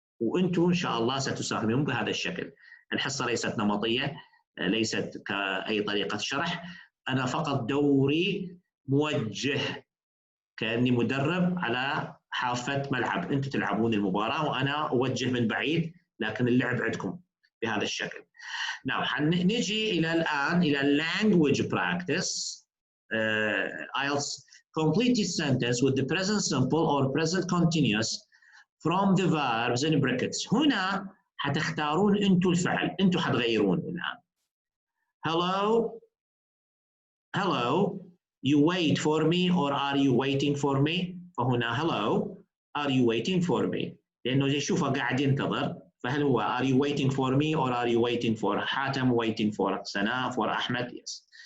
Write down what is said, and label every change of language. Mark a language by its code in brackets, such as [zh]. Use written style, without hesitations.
[ar] وأنتم إن شاء الله ستساهمون بهذا الشكل. الحصة ليست نمطية، ليست كأي طريقة شرح، أنا فقط دوري موجه، كأني مدرب على حافة ملعب، أنتم تلعبون المباراة وأنا أوجه من بعيد، لكن اللعب عندكم بهذا الشكل. [en] Now [ar] نجي إلى الآن إلى [en] language practice. IELTS complete this sentence with the present simple or present continuous from the verbs in brackets. [ar] هنا حتختارون أنتم الفعل، أنتم حتغيرون الآن. [en] Hello, hello, you wait for me or are you waiting for me؟ فهنا hello, are you waiting for me؟ [ar] لأنه يشوفه قاعد ينتظر، فهل هو [en] are you waiting for me or are you waiting for Hatem, waiting for Sanaa, for Ahmed? Yes.